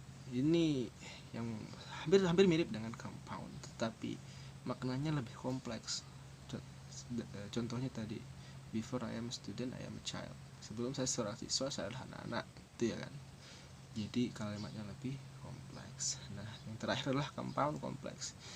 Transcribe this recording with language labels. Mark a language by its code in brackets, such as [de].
[id] Ini yang hampir mirip dengan compound, tetapi maknanya lebih kompleks. Contohnya tadi, [en] before I am a student, I am a child. [id] Sebelum saya seorang siswa, saya adalah anak-anak, itu ya kan. Jadi kalimatnya lebih kompleks. Nah, yang terakhir adalah compound kompleks.